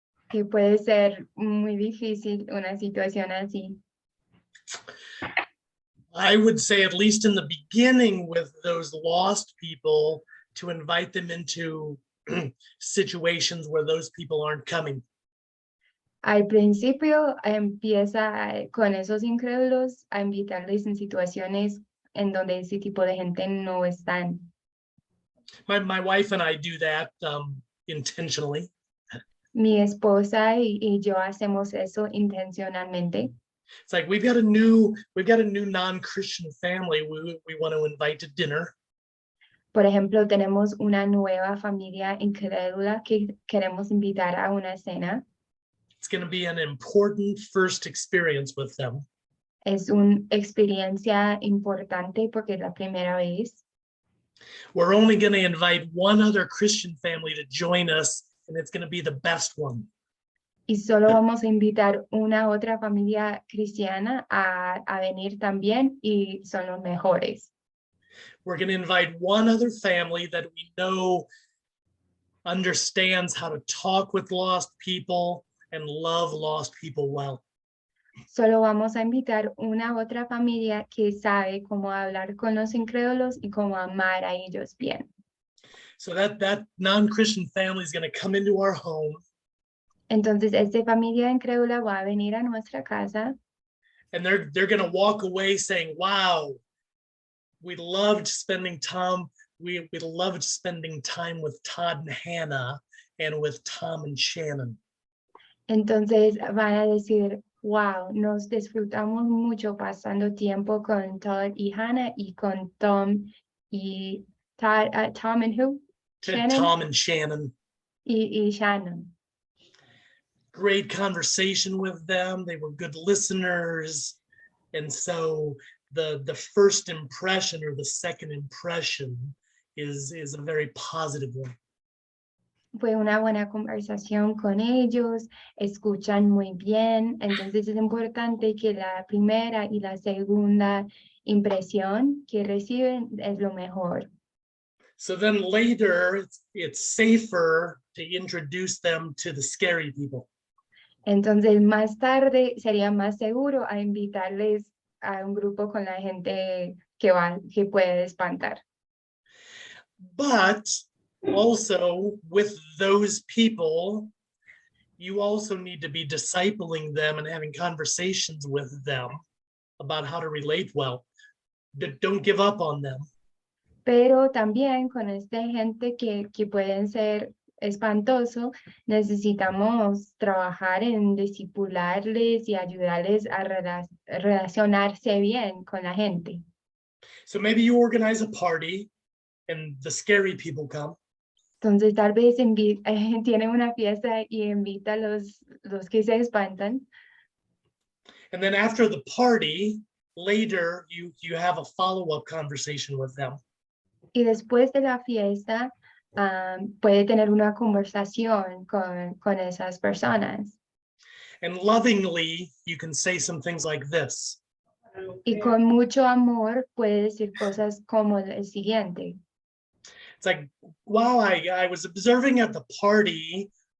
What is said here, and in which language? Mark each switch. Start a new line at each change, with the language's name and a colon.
Spanish: Que puede ser muy difícil una situación así.
English: I would say, at least in the beginning with those lost people, to invite them into situations where those people aren't coming.
Spanish: Al principio empieza con esos incrédulos a invitarles en situaciones en donde ese tipo de gente no están.
English: My wife and I do that intentionally.
Spanish: Mi esposa y yo hacemos eso intencionalmente.
English: It's like we've got a new non-Christian family we want to invite to dinner.
Spanish: Por ejemplo, tenemos una nueva familia incrédula que queremos invitar a una cena.
English: It's going to be an important first experience with them.
Spanish: Es una experiencia importante porque es la primera vez.
English: We're only going to invite one other Christian family to join us, and it's going to be the best one.
Spanish: Y solo vamos a invitar una otra familia cristiana a venir también y son los mejores.
English: we're going to invite one other family that we know understands how to talk with lost people and love lost people well.
Spanish: Solo vamos a invitar una otra familia que sabe cómo hablar con los incrédulos y cómo amar a ellos bien.
English: So that non-Christian family is going to come into our home,
Spanish: Entonces, esta familia incrédula va a venir a nuestra casa
English: and they're going to walk away saying, wow, we loved spending time. We loved spending time with Todd and Hannah and with Tom and Shannon.
Spanish: Entonces van a decir, wow, nos disfrutamos mucho pasando tiempo con Todd y Hannah y con Tom y Todd,
English: Tom and who? Shannon? Tom and Shannon.
Spanish: Y Shannon.
English: Great conversation with them. They were good listeners. And so the first impression or the second impression is a very positive one.
Spanish: Fue una buena conversación con ellos, escuchan muy bien, entonces es importante que la primera y la segunda impresión que reciben es lo mejor.
English: So then later, it's safer to introduce them to the scary people.
Spanish: Entonces más tarde sería más seguro a invitarles a un grupo con la gente que puede espantar.
English: But also with those people, you also need to be discipling them and having conversations with them about how to relate well. Don't give up on them.
Spanish: Pero también con esta gente que pueden ser espantoso, necesitamos trabajar en discipularles y ayudarles a relacionarse bien con la gente.
English: So maybe you organize a party and the scary people come.
Spanish: Entonces tal vez tienen una fiesta y invita a los que se espantan.
English: And then after the party, later you have a follow-up conversation with them.
Spanish: Y después de la fiesta, puede tener una conversación con esas personas.
English: And lovingly, you can say some things like this.
Spanish: Y con mucho amor puede decir cosas como el siguiente.
English: It's like, wow, I was observing at the party.